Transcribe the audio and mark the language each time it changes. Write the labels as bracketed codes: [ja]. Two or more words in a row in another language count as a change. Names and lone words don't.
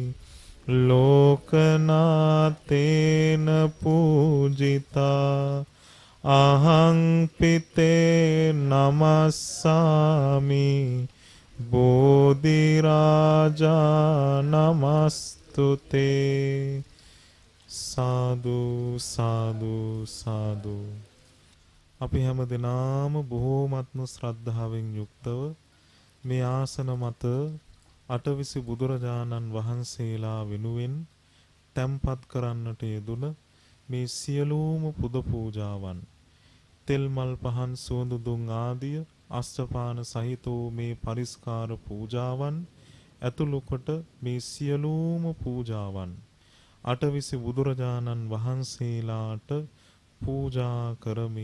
[pi] ලෝකනාතේන පූජිතා අහං පිතේ නමස්සාමි බෝධි රාජා නමස්තුතේ සාදු සාදු සාදු. [si] අපි හැම දිනාම බොහෝමත්ම ශ්‍රද්ධාවෙන් යුක්තව මේ ආසන මත අටවිසි බුදුරජාණන් වහන්සේලා වෙනුවෙන් තැන්පත් කරන්නට යෙදුන මේ සියලුම පුද පූජාවන් තෙල් මල් පහන් සුවඳ දුම් ආදිය අෂ්ටපාන සහිත වූ මේ පරිස්කාර පූජාවන් ඇතුළු කොට මේ සියලුම පූජාවන් අටවිසි බුදුරජාණන් වහන්සේලාට පූජා කරමි.